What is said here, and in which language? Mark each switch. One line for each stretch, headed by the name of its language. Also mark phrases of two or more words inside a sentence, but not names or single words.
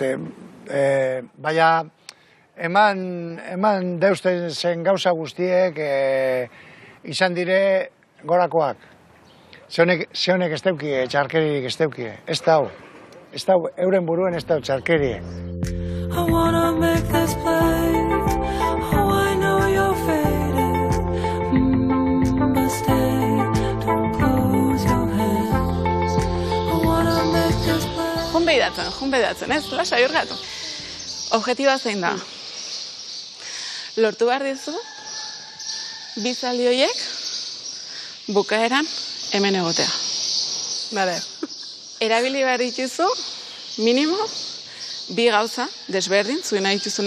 Basque: Baina, eman deuzten zen gauza guztiek izan dire gorakoak. Ze honek ez teukie, txarkeririk ez teukie. Ez da euren buruen ez da txarkerie.
English: I wanna make this play. Oh, I know you're faded. But stay, don't close your hands. I wanna make this play.
Basque: Junbeidatzen, ez? Lasai urgatu. Objetiba zein da? Lortu behar dizu, bizaldi horiek, bukaeran, hemen egotea. Bale. Erabili behar dituzu, minimo, 2 gauza, desberdin, zuen nahi dituzuna.